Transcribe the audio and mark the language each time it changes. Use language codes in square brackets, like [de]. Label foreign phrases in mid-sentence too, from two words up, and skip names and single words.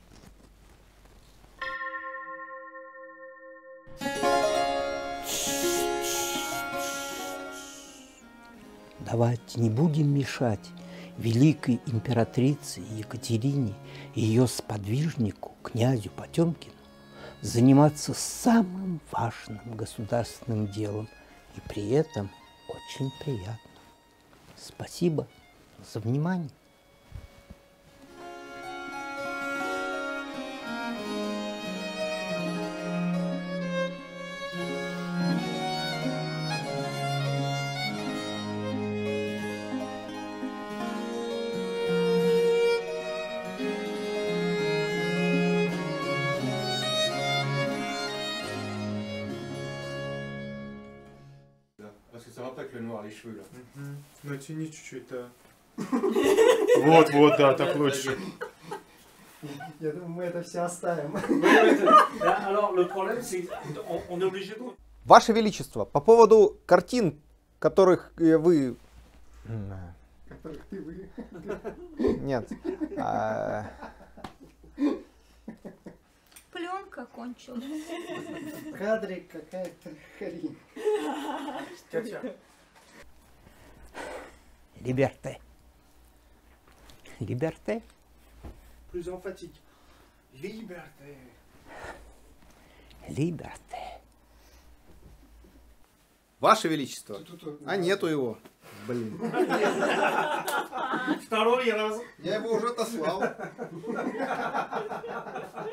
[ru] Давайте не будем мешать великой императрице Екатерине и ее сподвижнику, князю Потемкину, заниматься самым важным государственным делом и при этом очень приятно. Спасибо за внимание. [fr] Parce que ça va pas avec le noir, les cheveux là. [ru] Натяни чуть-чуть, да. Вот, да, так лучше. Я думаю, мы это все оставим. [fr] Alors, le problème, c'est qu'on est obligé de... [ru] Ваше Величество, по поводу картин, которых вы... Которых ты вы. Нет. закончилось. В кадре какая-то хрень. Либерте. Либерте. [fr] Plus emphatique. Liberté. [ru] Либерте. Ваше Величество. А нету его. Блин. Второй раз. Я его уже отослал.